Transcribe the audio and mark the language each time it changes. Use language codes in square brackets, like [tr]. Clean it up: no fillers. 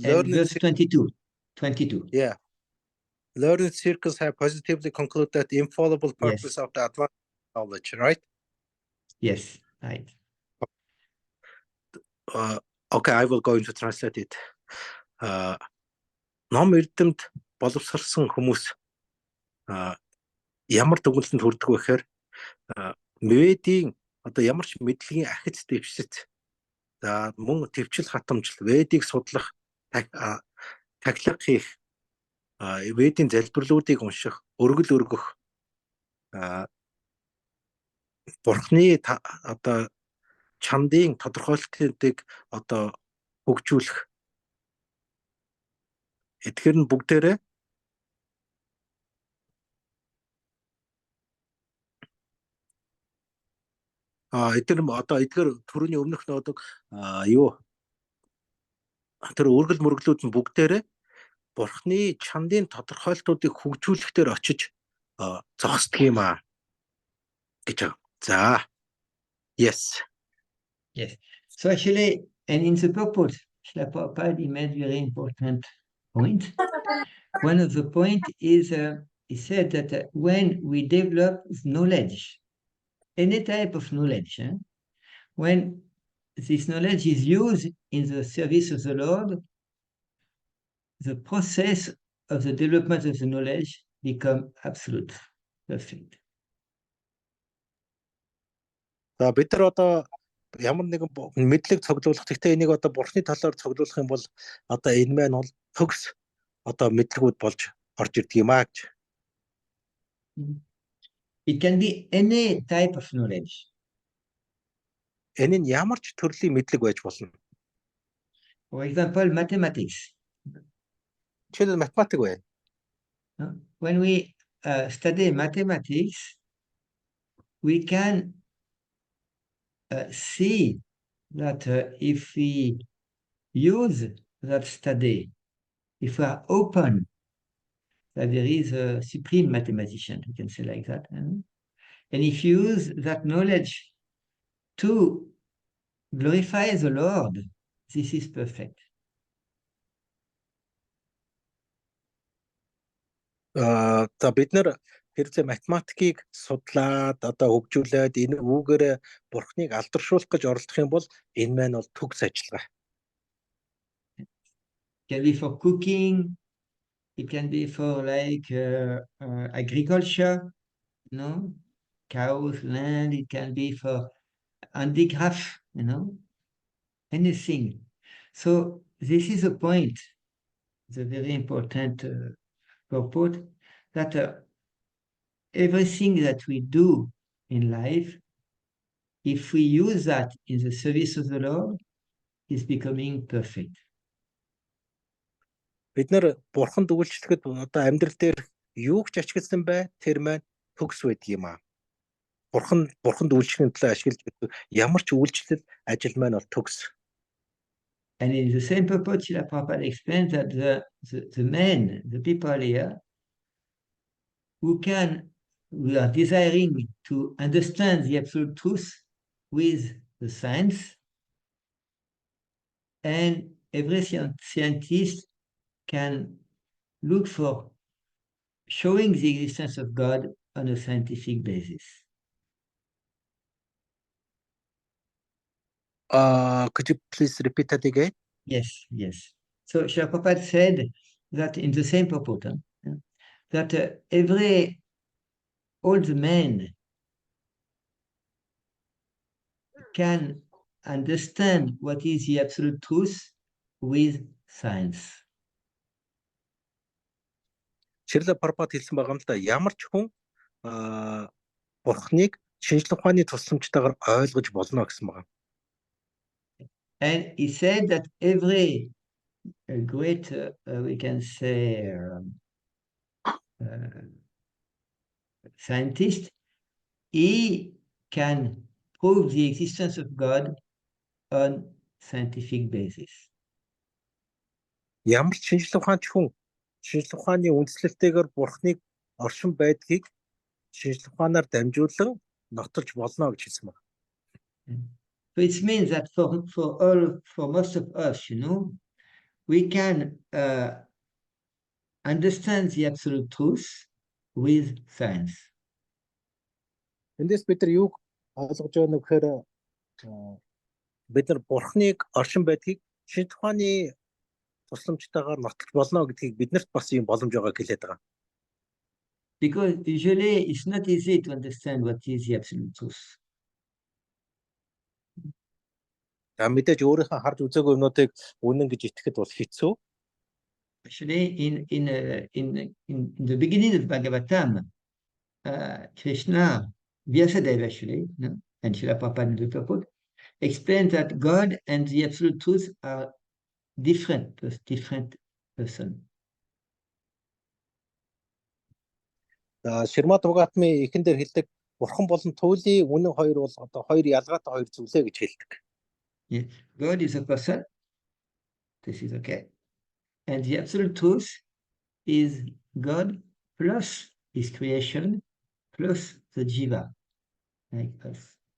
[en] And verse 22. Yeah. Learned circles have positively concluded that the infallible purpose of the advanced knowledge, right? Yes, right. Okay, I will go into translate it. [mn] Ном эрдэмт боловсрсан хүмүүс ямар дүгнэлтэнд хүрдэг вэ гэхээр Ведийн одоо ямар ч мэдлэгийн ахиц дэвшиц за мөн төвчл хатамжил Ведийг судлах тахилга хийх Ведийн залбирлуудыг унших өргөл өргөх бурхны одоо чандын тодорхойлолтыг одоо хөгжүүлэх эдгээр нь бүгдээрээ эдгээр түрүүний өмнөх нөөдөг тэр өргөл мөргөлүүд нь бүгдээрээ бурхны чандын тодорхойлолтуудыг хөгжүүлэхээр очиж зогсдог юм аа гэж. [en] За. Yes. So actually, and in the purport, Srila Prabhupada made very important point. One of the point is he said that when we develop knowledge, any type of knowledge, when this knowledge is used in the service of the Lord, the process of the development of the knowledge become absolute, perfect. [mn] За бид нар одоо ямар нэгэн мэдлэг цуглуулах. Гэхдээ энийг одоо бурхны талаар цуглуулах юм бол одоо энэ маань бол төгс одоо мэдлэгүүд болж орж ирдэг юм аа гэж. [en] It can be any type of knowledge. [mn] Энэ нь ямар ч төрлийн мэдлэг байж болно. [en] For example, mathematics. [mn] Жишээлбэл математик бай. [en] When we study mathematics, we can see that if we use that study, if we are open, that there is a supreme mathematician, we can say like that. And if you use that knowledge to glorify the Lord, this is perfect. [mn] За бид нэр хэрвээ математикийг судлаад одоо хөгжүүлээд энэ үүгээр бурхныг алдаршуулах гэж оролдох юм бол энэ маань бол төгс ажиллагаа. [en] It can be for cooking, it can be for like agriculture, cows, land, it can be for handicraft, anything. So this is a point, it's a very important purport, that everything that we do in life, if we use that in the service of the Lord, is becoming perfect. [mn] Бид нэр бурханд үйлчлэхэд одоо амьдрал дээр юу ч ашигласан бай, тэр маань төгс байдаг юм аа. Бурханд үйлчлэхийн төлөө ашиглаж байдаг ямар ч үйлчлэл ажил маань бол төгс. [en] And in the same purport, Srila Prabhupada explains that the men, the people here, who are desiring to understand the absolute truth with the science, and every scientist can look for showing the existence of God on a scientific basis. Could you please repeat that again? Yes. So Srila Prabhupada said that in the same purport, that every old man can understand what is the absolute truth with science. [mn] Шрила Прабхупад хэлсэн байгаа юм л да, ямар ч хүн бурхныг шинжлэх ухааны тусламжтайгаар ойлгож болно гэсэн байгаа. [en] And he said that every great, we can say, scientist, he can prove the existence of God on scientific basis. [mn] Ямар ч шинжлэх ухаанч хүн шинжлэх ухааны үндслэлтэйгээр бурхныг оршин байдгийг шинжлэх ухаанаар дамжуулан нотолж болно гэж хэлсэн байна. [en] So it means that for most of us, we can understand the absolute truth with science. [mn] Эндээс бид нар юуг ойлгож байгаа нь гэхээр бид нар бурхныг оршин байдгийг шинжлэх ухааны тусламжтайгаар нотолж болно гэдгийг биднэрт бас юм боломж байгааг хэлээд байгаа. [en] Because usually it's not easy to understand what is the absolute truth. [mn] Мэдээж өөрийнхөө харж үзээгүй юмнуудыг үнэн гэж итгэхэд бол хэцүү. [en] Actually, in the beginning of Bhagavatam, Krishna, Vyasadeva actually, and Srila Prabhupada explained that God and the absolute truth are different person. [mn] Шримад Бхагаватмын эхэн дээр хэлдэг бурхан болон туйлын үнэн хоёр бол одоо хоёр ялгаатай хоёр зүйлээ гэж хэлдэг. [en] Yes. God is a person. This is okay. And the absolute truth is God plus his creation plus the jiva, like us.